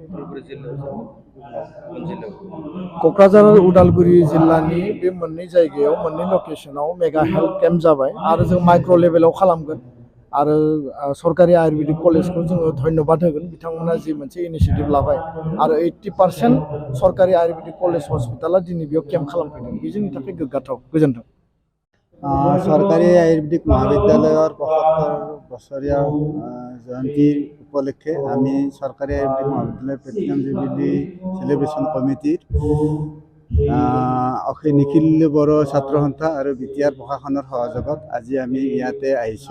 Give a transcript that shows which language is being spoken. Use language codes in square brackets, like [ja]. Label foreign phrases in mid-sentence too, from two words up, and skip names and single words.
[brx] क'क्राझार आरो उदालगुरि जिल्लानि बे मोननै जायगायाव मोननै लकेसनाव [en] mega health camp [brx] जाबाय आरो जों [en] micro levelआव [brx] खालामगोन आरो सरकारि आयुर्वेदिक कलेजखौ जोङो धन्यबाद होगोन बिथांमोना जि मोनसे इनिशियेटिभ लाबाय आरो 80% सरकारि आयुर्वेदिक कलेज हस्पिटाला दिनै बेयाव केम्प खालामफैदों बे जोंनि थाखाय गोग्गाथाव गोजोन्थों [as] চৰকাৰী আয়ুৰ্বেদিক মহাবিদ্যালয়ৰ ৭৫ বছৰীয়া জয়ন্তীৰ উপলক্ষে আমি চৰকাৰী আয়ুৰ্বেদিক মহাবিদ্যালয়ৰ [en] platinum jubilee celebration committeeৰ [as] অখিল নিখিল বড়ো ছাত্ৰ সন্থা আৰু বিটিআৰ প্ৰশাসনৰ সহযোগত আজি আমি ইয়াতে আহিছোঁ।